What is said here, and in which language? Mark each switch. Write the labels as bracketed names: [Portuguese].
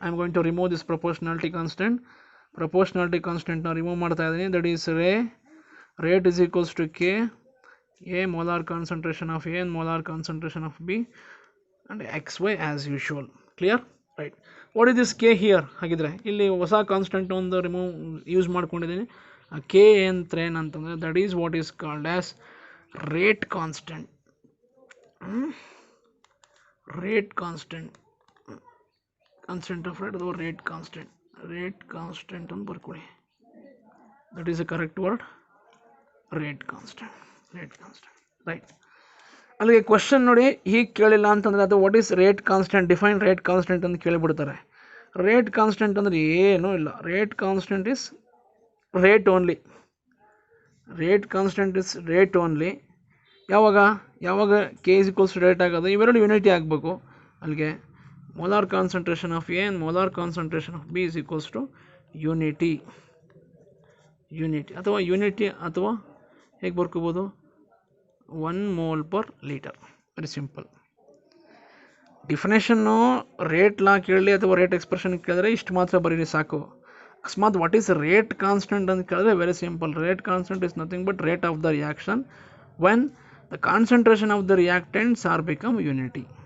[English] I am going to remove this proportionality constant. Now remove [Kannada] ಮಾಡ್ತಾ ಇದ್ದೀನಿ. [English] That is rate is equals to k A molar concentration of A and molar concentration of B and XY as usual. Clear? Right. What is this K here? [Kannada] ಹಾಗಿದ್ರೆ ಇಲ್ಲಿ ಹೊಸ constant ಒಂದು use ಮಾಡ್ಕೊಂಡಿದ್ದೀನಿ. [English] K [Kannada] ಅಂತ ಏನಂತಂದರೆ [English] That is what is called as rate constant. Rate constant of rate [Kannada] ಅಥವಾ [English] rate constant [Kannada] ಅಂತ ಬರ್ಕೊಳ್ಳಿ. [English] That is a correct word. Rate constant right. [Kannada] ಅಲ್ಲಿಗೆ ಕ್ವಶನ್ ನೋಡಿ ಹೀಗೆ ಕೇಳಿಲ್ಲ ಅಂತಂದರೆ ಅದು [English] what is rate constant, define rate constant [Kannada] ಅಂತ ಕೇಳಿಬಿಡ್ತಾರೆ. [English] rate constant [Kannada] ಅಂದರೆ ಏನೂ ಇಲ್ಲ. [English] Rate constant is rate only. Rate constant is rate only. [Kannada] ಯಾವಾಗ [English] k is equals to rate [Kannada] ಆಗೋದು, ಇವೆರಡು [English] unity [Kannada] ಆಗಬೇಕು. [English] ಅಲ್ಲಿಗೆ molar concentration of A and molar concentration of B is equals to unity [Kannada] ಅಥವಾ unity ಅಥವಾ ಹೇಗೆ ಬರ್ಕೋಬೋದು [English] 1 mole per liter. Very simple. [Kannada] ಡಿಫಿನೇಷನ್ನು rate ಲಾ ಕೇಳಲಿ ಅಥವಾ ರೇಟ್ ಎಕ್ಸ್ಪ್ರೆಷನ್ ಕೇಳಿದ್ರೆ ಇಷ್ಟು ಮಾತ್ರ ಬರೀರಿ ಸಾಕು. ಅಕಸ್ಮಾತ್ [English] what is rate constant [Kannada] ಅಂತ ಕೇಳಿದ್ರೆ [English] Very simple. Rate constant is nothing but rate of the reaction when the concentration of the reactants are become unity.